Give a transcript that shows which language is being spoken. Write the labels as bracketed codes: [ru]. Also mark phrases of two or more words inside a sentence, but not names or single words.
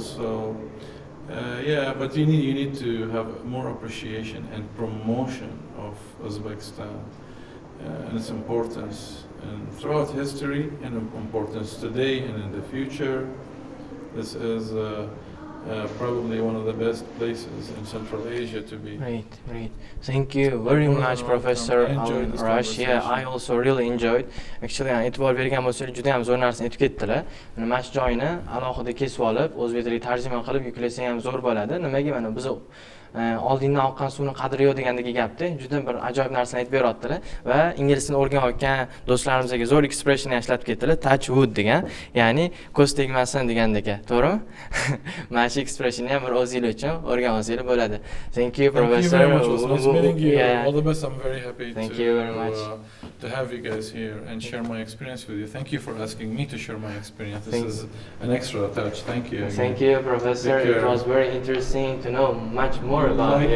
[en] So but you need to have more appreciation and promotion of Uzbekistan and its importance and throughout history and importance today and in the future. This is probably one of the best places in Central Asia to be. Great. Thank you very much, Professor Rush. Yeah, I also really enjoyed. Actually, [uz] e'tibor bergan bo'lsangiz juda ham zo'r narsani aytib ketdilar. Mana shu joyni alohida kesib olib, o'zbek tiliga tarjima qilib yuklasang ham zo'r bo'ladi. Nimaga mana biz oldindan oqqan suvni qadri yo'q degandagi gapda juda bir ajoyib narsani aytib beryaptilar va inglizini o'rganayotgan do'stlarimizga zo'r expression ishlatib ketdilar, [en] touch wood [uz] degan, ya'ni ko'z tegmasin degandek, to'g'rimi? Mana shu expressionni ham bir o'zingiz uchun o'rganib olsangiz bo'ladi. [en] Thank you, Professor. Thank you very much. Nice meeting you. Yeah. All the best. I'm very happy to have you guys here and share my experience with you. Thank you for asking me to share my experience. This is an extra touch. Thank you. Thank you, Professor. It was very interesting to know much more about you.